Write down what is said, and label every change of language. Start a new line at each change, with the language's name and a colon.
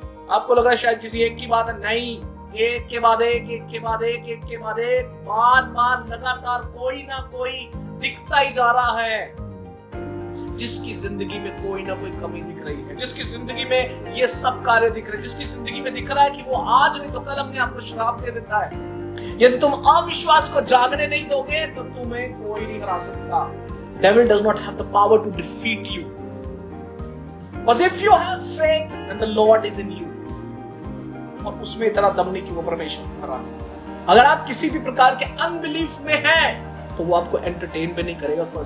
Hindi: आपको लग रहा है शायद किसी एक की बात है, नहीं, एक के बाद एक, एक के बाद एक, एक के बाद एक, बार बार लगातार कोई ना कोई दिखता ही जा रहा है। जिसकी जिंदगी में कोई ना कोई कमी दिख रही है, जिसकी जिंदगी में ये सब कार्य दिख रहे हैं, जिसकी जिंदगी में दिख रहा है कि वो आज नहीं तो कल अपने आप को श्राप दे देता है। यदि तुम अविश्वास को जागने नहीं दोगे तो तुम्हें कोई नहीं हरा सकता।
English: Devil does not have the power to defeat you. Because if you have faith, then the Lord is in you.
Hindi: और उसमें इतना दम नहीं कि वो परमेश्वर को हरा दे। अगर आप किसी भी प्रकार के अनबिलीफ में हैं, तो वो आपको एंटरटेन भी नहीं करेगा।